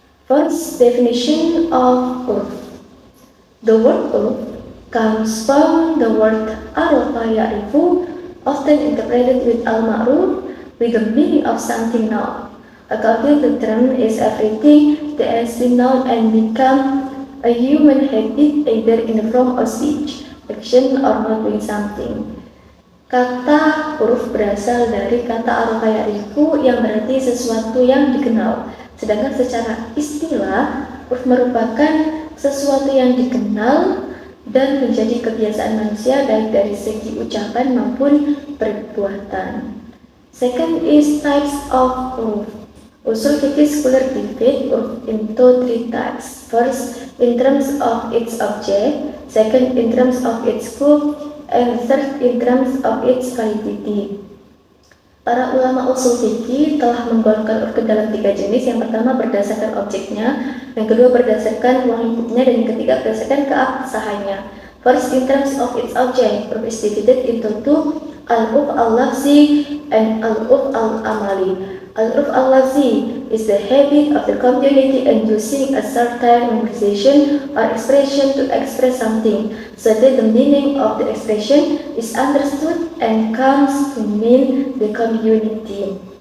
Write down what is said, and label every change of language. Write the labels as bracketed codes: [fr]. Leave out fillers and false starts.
[en] First, definition of uruf. The word uruf comes from the word arafa ya'rifu, often interpreted with al-ma'ruf, with the meaning of something known. According to the term is everything that has been known and become a human habit either in the form of speech, action, or not doing something. [id] Kata huruf berasal dari kata arafa ya'rifu yang berarti sesuatu yang dikenal. Sedangkan secara istilah, huruf merupakan sesuatu yang dikenal dan menjadi kebiasaan manusia baik dari segi ucapan maupun perbuatan. [en] Second is types of huruf. Usul fikih scholar divide huruf into three types. First, in terms of its object. Second, in terms of its scope. And third, in terms of its validity. [id] Para ulama usul fikih telah menggolongkan huruf ke dalam tiga jenis. Yang pertama berdasarkan objeknya, yang kedua berdasarkan ruang lingkupnya, dan yang ketiga berdasarkan keabsahannya. [en] First, in terms of its object, huruf is divided into two, al-huruf al-lafzi and al-huruf al-amali. Al-huruf al-lafzi is the habit of the community in using a certain memorization or expression to express something, so that the meaning of the expression is understood and comes to mean the community.